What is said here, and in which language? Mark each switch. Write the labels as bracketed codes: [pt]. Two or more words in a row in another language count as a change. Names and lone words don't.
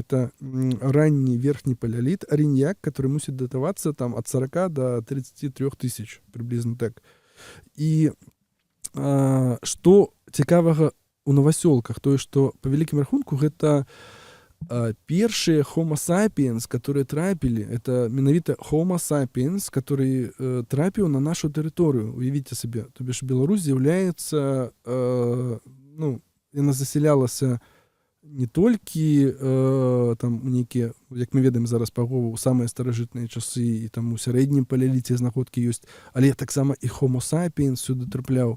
[be] Это ранні верхні палеаліт, арыньяк, который мусіць датавацца там ад 40 до 33 тысяч, приблизно так. І што цікавага у Новасёлках, тое, што па вялікім рахунку гэта першыя Homo sapiens, которые трапілі, это менавіта Homo sapiens, который трапіў на нашу тэрыторыю. Уявіце сабе, то бишь Беларусь з'яўляецца, ну, яна засялялася не толькі там у нейкія, як мы ведаем зараз па Гову, самыя старажытныя часы і там у сярэднім палеаліце знаходкі ёсць, але таксама і Homo sapiens сюды трапляў.